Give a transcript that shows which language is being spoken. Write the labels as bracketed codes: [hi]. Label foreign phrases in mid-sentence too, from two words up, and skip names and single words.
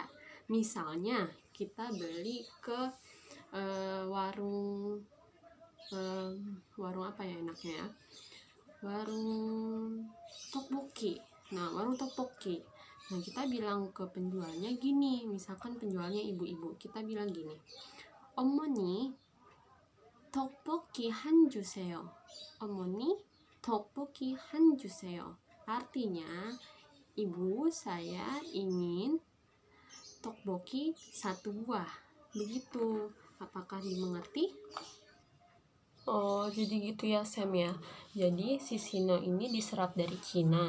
[id] Misalnya kita beli ke warung apa ya enaknya ya? Warung tteokbokki. Nah, warung tteokbokki. Nah, kita bilang ke penjualnya gini, misalkan penjualnya ibu-ibu, kita bilang gini, [ko] 어머니, 떡볶이 한 주세요. 어머니, 떡볶이 한 주세요. [id] Artinya, ibu, saya ingin tteokbokki 1 buah. Begitu. Apakah dimengerti? Oh, jadi gitu ya, Sam ya. Jadi si sino ini diserap dari Cina.